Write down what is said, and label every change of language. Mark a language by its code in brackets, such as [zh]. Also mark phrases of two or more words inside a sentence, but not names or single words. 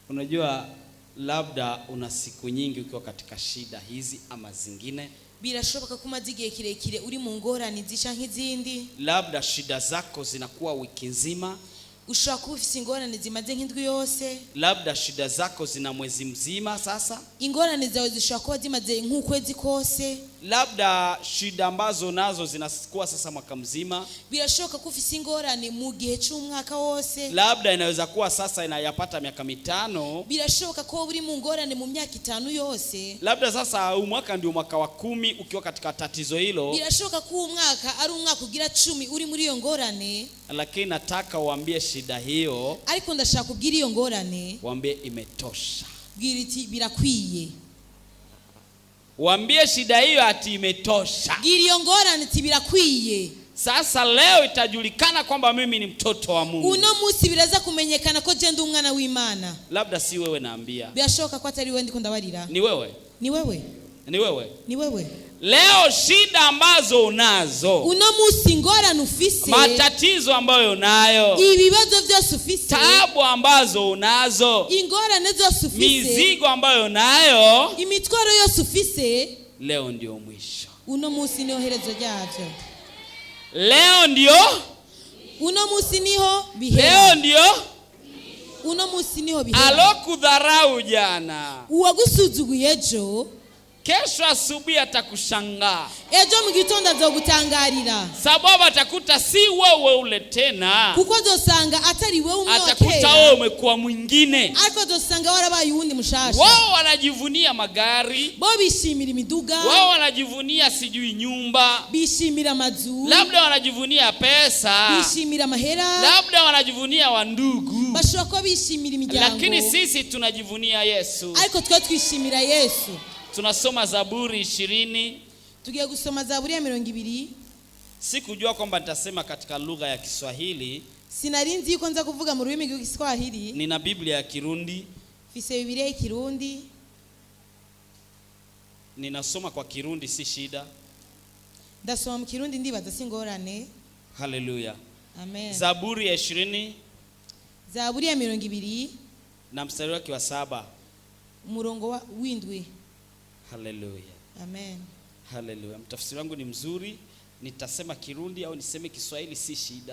[sw] Unajua labda una siku nyingi ukiwa katika shida hizi ama zingine. [rn] Birashoboka ko umaze igihe kirekire uri mu ngorane zisha nk'izindi. [sw] Labda shida zako zinakuwa wiki nzima. [rn] Ushobora kuba ufite ingorane zimaze nk'indwi yose. [sw] Labda shida zako zina mwezi mzima sasa. [rn] Ingorane zawe zishobora kuba zimaze nk'ukwezi kose. [sw] Labda shida ambazo nazo zinakuwa sasa mwaka mzima. [rn] Birashoboka ko ufite ingorane mu gihe cy'umwaka wose. [sw] Labda inaweza kuwa sasa inayapata miaka 5. [rn] Birashoboka ko uri mu ngorane mu myaka 5 yose. [sw] Labda sasa umwaka ndio mwaka wa 10 ukiwa katika tatizo hilo. [rn] Birashoboka ko umwaka ari umwaka ugira 10 uri muri iyo ngorane. [sw] Lakini nataka uambie shida hiyo. [rn] Ariko ndashaka kubwira iyo ngorane. [sw] Waambie imetosha. [rn] Bwira iti birakwiye. [sw] Waambie shida hiyo ati imetosha. [rn] Bwira iyo ngorane iti birakwiye. [sw] Sasa leo itajulikana kwamba mimi ni mtoto wa Mungu. [rn] Uno munsi biraza kumenyekana ko je ndi umwana w'Imana. [sw] Labda si wewe naambia. [rn] Birashoboka ko atari wewe ndiko ndabarira. [sw] Ni wewe. [rn] Ni wewe. [sw] Ni wewe. [rn] Ni wewe. [sw] Leo shida ambazo unazo. [rn] Uno munsi ngorane ufise. [sw] Matatizo ambayo unayo. [rn] Ibibazo byose ufise. [sw] Taabu ambazo unazo. [rn] Ingorane zose ufise. [sw] Mizigo ambayo unayo. [rn] Imitwaro yose ufise. [sw] Leo ndio mwisho. [rn] Uno munsi niho herezo ryavyo. [sw] Leo ndio. [rn] Uno munsi niho bihera. [sw] Leo ndio. [rn] Uno munsi niho bihera. [sw] Alokudharau jana, [rn] uwagusuzuguye ejo, [sw] kesho asubuhi atakushangaa. [rn] Ejo mu gitondo azogutangarira. [sw] Sababu atakuta si wewe ule tena. [rn] Kuko azosanga atari wewe umwe wakera. [sw] Atakuta wewe umekuwa mwingine. [rn] Ariko azosanga warabaye uwundi mushasha. [sw] Wao wanajivunia magari. [rn] Bo bishimira imiduga. [sw] Wao wanajivunia sijui nyumba. [rn] Bishimira amazu. [sw] Labda wanajivunia pesa. [rn] Bishimira mahera. [sw] Labda wanajivunia wandugu. [rn] Bashobora ko bishimira imiryango. [sw] Lakini sisi tunajivunia Yesu. [rn] Ariko twe twishimira Yesu. [sw] Tunasoma Zaburi 20. [rn] Tugiye gusoma Zaburi ya 20. [sw] Sikujua kwamba nitasema katika lugha ya Kiswahili. [rn] Sinarinzi yuko nza kuvuga mu rurimi rw'Igiswahili. [sw] Nina Biblia ya Kirundi. [rn] Fise Biblia ya Kirundi. [sw] Ninasoma kwa Kirundi si shida. [rn] Ndasoma mu Kirundi ndibaza singorane. [sw] Haleluya. [rn] Amen. [sw] Zaburi ya 20. [rn] Zaburi ya 20 [sw] na mstari wake wa 7. [rn] Umurongo wa windwi. [sw] Haleluya. [rn] Amen. [sw] Haleluya. Mtafsiri wangu ni mzuri. Nitasema Kirundi au niseme Kiswahili si shida.